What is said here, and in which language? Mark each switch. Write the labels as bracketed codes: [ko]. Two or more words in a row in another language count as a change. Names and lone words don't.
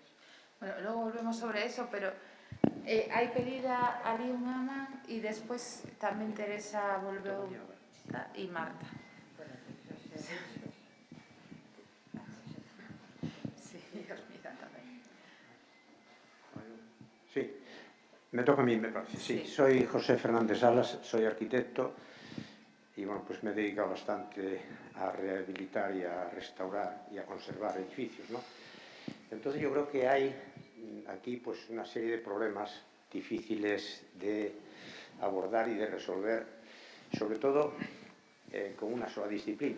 [gl] Bueno, logo volvemos sobre eso, pero hai pedida ali unha man e despois tamén Teresa volveu e Marta. [es] Sí, me toca a mí, me parece. Sí, soy José Fernández Salas, soy arquitecto y bueno, pues me he dedicado bastante a rehabilitar y a restaurar y a conservar edificios, ¿no? Entonces yo creo que hay aquí pues una serie de problemas difíciles de abordar y de resolver, sobre todo con una sola disciplina.